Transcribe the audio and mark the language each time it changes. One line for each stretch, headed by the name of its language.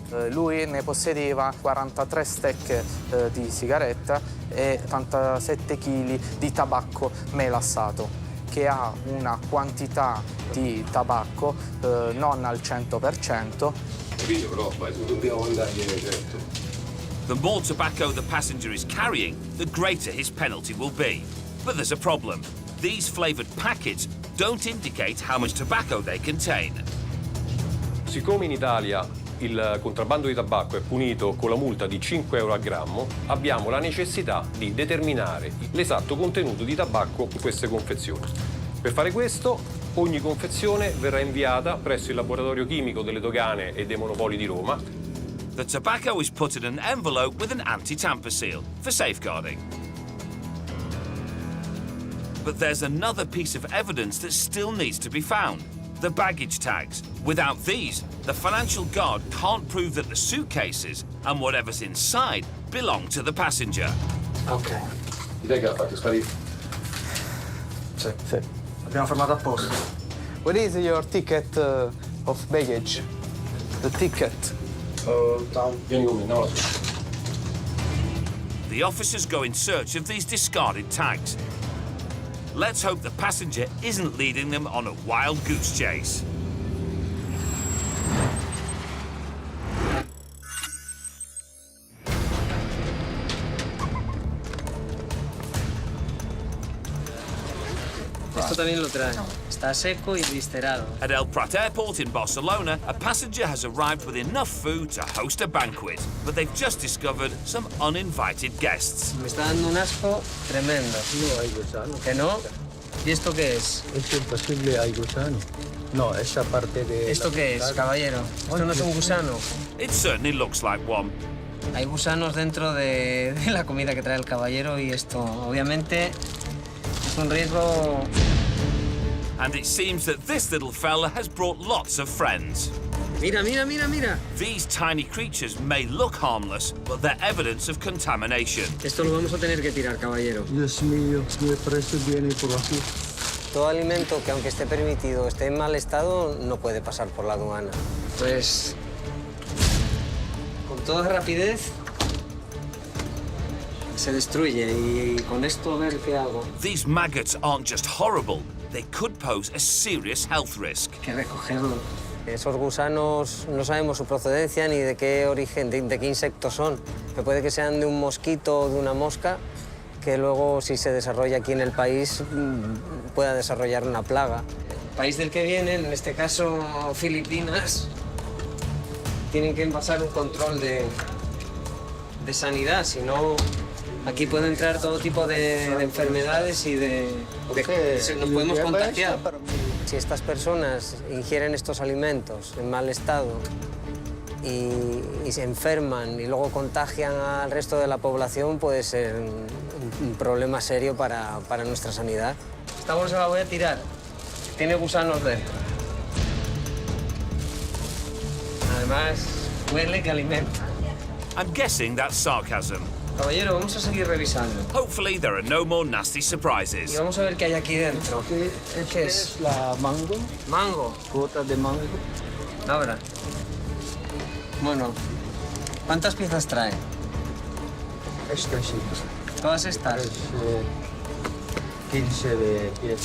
Italian: Lui ne possedeva 43 stecche di sigaretta e 87 kg di tabacco melassato, che ha una quantità di tabacco non al 100%.
English: The more tobacco the passenger is carrying, the greater his penalty will be. But there's a problem. These flavoured packets don't indicate how much tobacco they contain.
Italian: Siccome in Italia il contrabbando di tabacco è punito con la multa di 5 euro al grammo, abbiamo la necessità di determinare l'esatto contenuto di tabacco in queste confezioni. Per fare questo, ogni confezione verrà inviata presso il laboratorio chimico delle dogane e dei monopoli di Roma.
English: The tobacco is put in an envelope with an anti-tamper seal for safeguarding. But there's another piece of evidence that still needs to be found. The baggage tags. Without these, the financial guard can't prove that the suitcases and whatever's inside belong to the passenger. Ok.
Italian: Chi è che l'ha fatto sparire? Sì. Abbiamo fermato apposta.
English: What is your ticket of baggage? The ticket.
Italian: Vieni con me, no.
English: The officers go in search of these discarded tags. Let's hope the passenger isn't leading them on a wild goose chase.
Spanish: Esto también lo trae. Está seco y viscerado.
English: At El Prat airport in Barcelona, a passenger has arrived with enough food to host a banquet, but they've just discovered some uninvited guests.
Spanish: Me está dando un asco tremendo. No hay gusano. ¿Que no? ¿Y esto qué es? Es imposible, hay gusano. No, esa parte de... ¿Esto qué es, caballero? ¿Esto no es un gusano?
English: It certainly looks like one.
Spanish: Hay gusanos dentro de la comida que trae el caballero y esto, obviamente, es un riesgo.
English: And it seems that this little fella has brought lots of friends.
Spanish: Mira, mira, mira, mira.
English: These tiny creatures may look harmless, but they're evidence of contamination.
Spanish: Esto lo vamos a tener que tirar, caballero. Dios mío, me parece bien por aquí. Todo alimento que, aunque esté permitido, esté en mal estado, no puede pasar por la aduana. Pues, con toda rapidez, se destruye y con esto a ver qué hago.
English: These maggots aren't just horrible, they could pose a serious health risk.
Spanish: Hay que recogerlo. Esos gusanos no sabemos su procedencia ni de qué origen, de qué insectos son. Que puede que sean de un mosquito o de una mosca, que luego, si se desarrolla aquí en el país, pueda desarrollar una plaga. El país del que vienen, en este caso Filipinas, tienen que pasar un control de sanidad, si no, aquí puede entrar todo tipo de enfermedades y nos podemos contagiar. Si estas personas ingieren estos alimentos en mal estado y se enferman y luego contagian al resto de la población, puede ser un problema serio para nuestra sanidad. Esta bolsa la voy a tirar. Tiene gusanos dentro. Además, huele que alimenta.
English: I'm guessing that's sarcasm.
Spanish: Caballero, vamos a seguir revisando.
English: Hopefully there are no more nasty
Spanish: Y
English: surprises.
Spanish: vamos a ver qué hay aquí dentro. ¿Qué es? La mango, Mango. fruta de mango. Abra. Bueno, ¿cuántas piezas trae? Esta sí. Todas estas. Es 15 de piezas.